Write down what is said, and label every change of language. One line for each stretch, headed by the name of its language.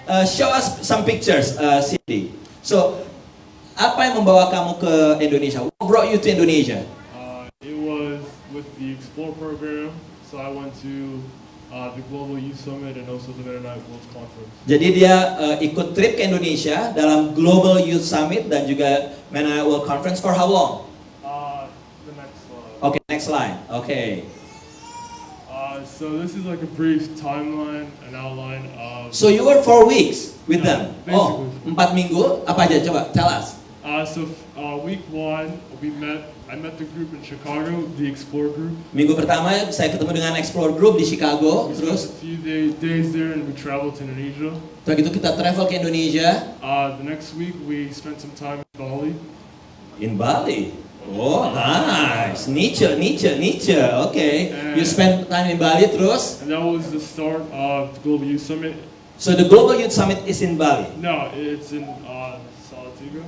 English: Show us some pictures, Cindy.
Indonesian: So, apa yang membawa kamu ke Indonesia?
English: What brought you to Indonesia? It was with the Explore program, so I went to the Global Youth Summit and also the Mennonite World Conference.
Indonesian: Jadi dia ikut trip ke Indonesia dalam Global Youth Summit dan juga Mennonite World Conference
English: for how long? The next slide. Okay, next slide. Okay. So this is like a brief timeline, an outline of. So you were 4 weeks with them. Yeah,
Indonesian: Oh, 4 minggu. Apa aja? Coba
English: tell us. Week 1, I met the group in Chicago, the Explore group.
Indonesian: Minggu pertama saya ketemu dengan Explore Group di Chicago.
English: We spent
Indonesian: Terus
English: a few days there and we traveled to Indonesia.
Indonesian: setelah itu kita travel ke Indonesia.
English: The next week we spent some time in Bali. In Bali. Oh, nice. Nietzsche. Okay. You spend time in Bali terus. And that was the start of the Global Youth Summit. So the Global Youth Summit is in Bali. No, it's in Salatiga.